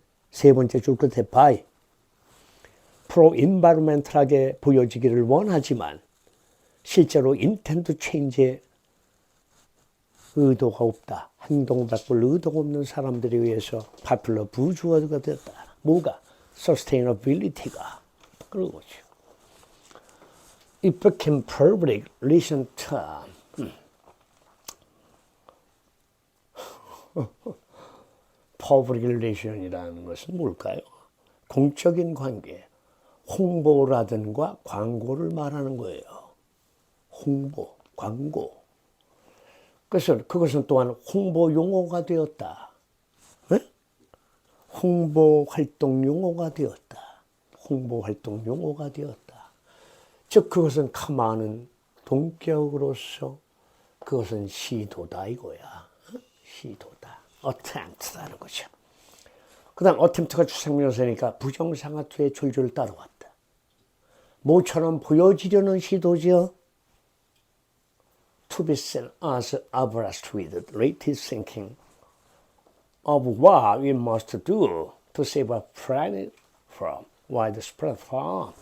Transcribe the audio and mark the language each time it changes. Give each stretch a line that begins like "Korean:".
Korean: 세 번째 줄 끝에 바위. 프로-인바이러멘탈하게 보여지기를 원하지만 실제로 인텐트 체인지에 의도가 없다. 행동 바꿀 의도가 없는 사람들에 의해서 파퓰러 부주어가 되었다. 뭐가? sustainability가. 그런 거죠.
English: It became public relation term.
Korean: public relation이라는 것은 뭘까요? 공적인 관계, 홍보라든가 광고를 말하는 거예요. 홍보, 광고. 그래서 그것은 또한 홍보 용어가 되었다. 네? 홍보 활동 용어가 되었다. 홍보 활동 용어가 되었다. 즉 그것은 카마는 동격으로서 그것은 시도다 이거야. 시도다. attempt라는 거죠. 그 다음 attempt가 추상명사니까 부정상하투의 줄줄을 따라왔다. 뭐처럼 보여지려는 시도죠.
English: To be seen as abreast with the latest thinking of what we must do to save our planet from widespread harm.